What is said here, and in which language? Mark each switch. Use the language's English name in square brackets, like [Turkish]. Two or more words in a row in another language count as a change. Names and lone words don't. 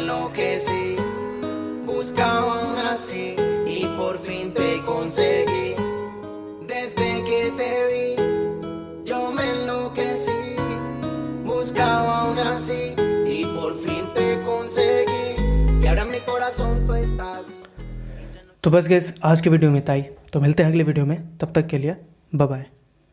[Spanish] enloquecí, buscaba aún así y por fin te conseguí. Desde que te vi, yo me enloquecí, buscaba aún así y por fin te conseguí. Y ahora en mi corazón tú estás. [Hindi] तो बस गाइस आज की वीडियो में इतना ही। तो मिलते हैं अगली वीडियो में, तब तक के लिए [English] bye bye.